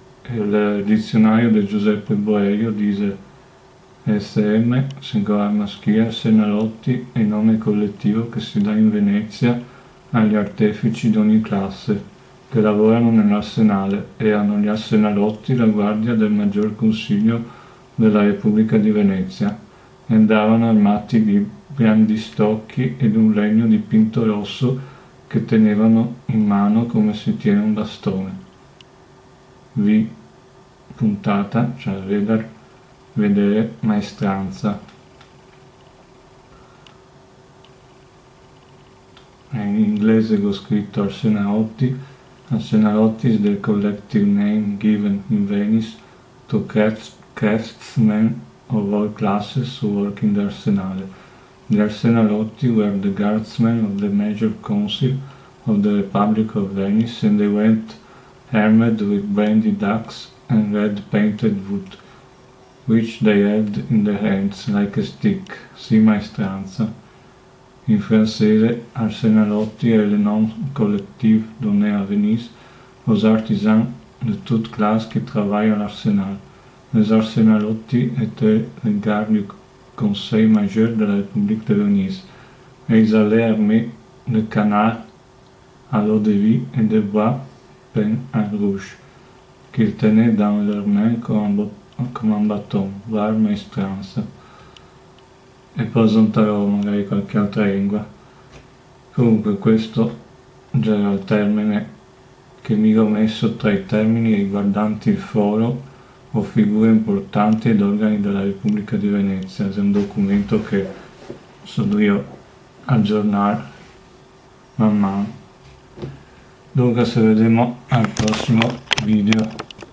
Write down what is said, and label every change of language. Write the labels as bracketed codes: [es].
[it] Il dizionario di Giuseppe Boerio dice SM, singolare maschile, arsenalotti è il nome collettivo che si dà in Venezia agli artefici di ogni classe che lavorano nell'arsenale e hanno gli arsenalotti la guardia del Maggior Consiglio della Repubblica di Venezia e andavano armati di brandistocchi ed un legno dipinto rosso che tenevano in mano come si tiene un bastone. Puntata, cioè vedere maestranza. In inglese ho scritto arsenalotti. [en] Arsenalotti is the collective name given in Venice to craftsmen of all classes who work in the arsenale. The arsenalotti were the guardsmen of the Major Council of the Republic of Venice, and they went armed with brandy ducks and red painted wood, which they held in their hands like a stick. See maestranza. [fr] In français, arsenalotti est le nom collectif donné à Venise aux artisans de toute classe qui travaillent à l'arsenal. Les arsenalotti étaient les gardes du Conseil majeur de la République de Venise, et ils allaient armés de canards à l'eau de vie et de bois peint en rouge, qu'ils tenaient dans leurs mains come un bâton, var maestranza. [it] E poi aggiunterò magari qualche altra lingua. Comunque questo già era il termine che mi ero messo tra i termini riguardanti il foro o figure importanti ed organi della Repubblica di Venezia. È un documento che sono io aggiornare man mano. Dunque ci vediamo al prossimo video.